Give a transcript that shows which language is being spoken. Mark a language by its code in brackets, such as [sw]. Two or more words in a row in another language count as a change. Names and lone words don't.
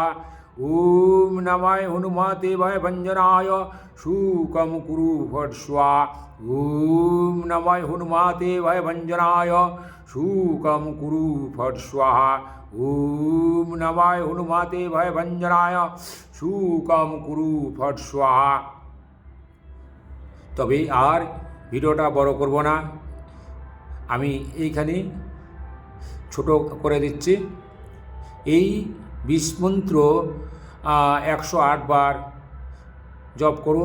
[sa] ওম নমায় হনুমাতে ভয়ভঞ্জনায় শুকম কুরু ফট স্বাহা। ওম নমায় হনুমাতে ভয়ভঞ্জনায় শুকম কুরু ফট স্বাহা। ওম নমায় হনুমাতে ভয়ভঞ্জনায় শুকম কুরু ফট স্বাহা। [bn] তবে আর ভিডিওটা বড় করব না, আমি এইখানে ছোট করে দিচ্ছি। এই বিষ মন্ত্র 108 বার জপ করুন।